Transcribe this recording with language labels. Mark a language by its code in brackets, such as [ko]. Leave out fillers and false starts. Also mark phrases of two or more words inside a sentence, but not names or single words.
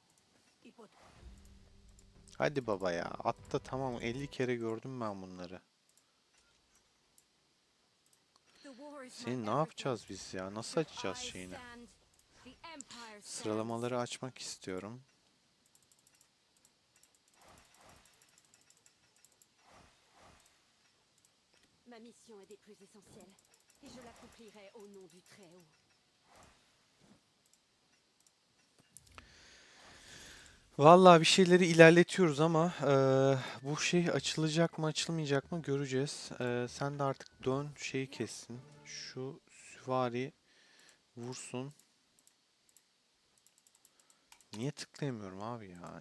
[tr] Hadi baba ya. Atta tamam, 50 kere gördüm ben bunları. Seni ne yapacağız biz ya? Nasıl açacağız şeyini? Sıralamaları açmak istiyorum. [fr] Ma mission est des plus essentielles, et je l'accomplirai au nom du Très-Haut. [tr] Vallahi bir şeyleri ilerletiyoruz ama bu şey açılacak mı açılmayacak mı göreceğiz. Sen de artık dön şeyi kessin. Şu süvari vursun. Niye tıklayamıyorum abi ya?